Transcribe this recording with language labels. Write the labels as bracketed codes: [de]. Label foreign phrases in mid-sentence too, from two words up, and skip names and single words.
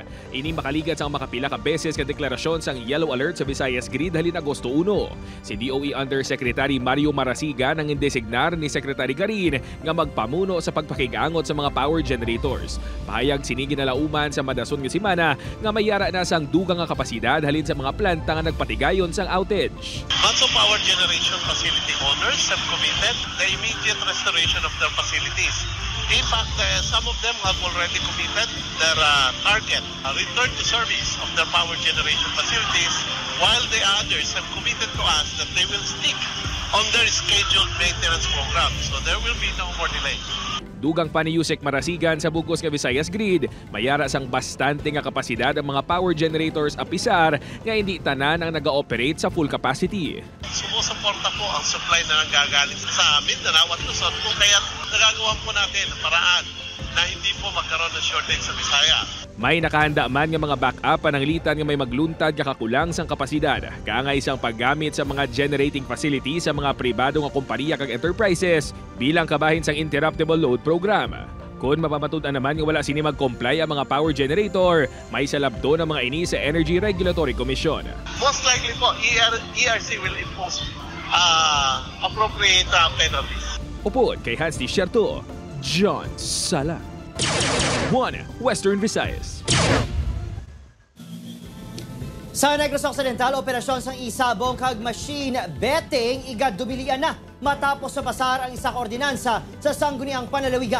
[hil] Ini makaligat sang makapila ka beses nga deklarasyon sang [en] yellow alert [hil] sa Visayas Grid halin Agosto 1. Si DOE Undersecretary Mario Marasiga nang indesignar ni Secretary Garin nga magpamuno sa pagpakigangot sa mga [en] power generators. [hil] Pahayag sinigi na lauman sa madason nga semana nga mayara na sang dugang nga kapasidad halin sa mga planta nga nagpatigayon sang outage. [en] Lots of power generation facility owners have committed the immediate restoration of their facilities. In fact, some of them have already committed their target return to service of their power generation facilities, while the others have committed to us that they will stick on their scheduled maintenance program. So there will be no more delay. [hil] Dugang pa ni Yusek Marasigan sa bugos nga Visayas Grid, mayara sang bastante nga kapasidad ang mga [en] power generators [hil] apisar nga hindi tanan ang naga-operate sa [en] full capacity. [tl] Sumusuporta po ang supply na nanggagaling sa Mindanao at Luzon kung kaya nagagawa po natin ang paraan na hindi po magkaroon ng shortage sa Visayas. [hil] May nakahanda man nga mga backup pananglitan nga may magluntad nga kakulang sang kapasidad. Kaangay isang paggamit sa mga [en] generating facility [hil] sa mga pribado nga kompanya kag enterprises bilang kabahin sang [en] interruptible load program. [hil] Kung mapamatud-an naman nga wala sini mag-comply ang mga [en] power generator, [hil] may salabdo ng mga ini sa Energy Regulatory Commission. [en] Most likely po, ERC will impose appropriate penalties. [hil] Upod kay Hans Desierto, John Sala. 1 Western Visayas. Sa Negros Occidental, operasyon sang isabong kag machine betting igadubilian na matapos sa pasar ang isa ka ordinansa sa sangguniang panalawigan.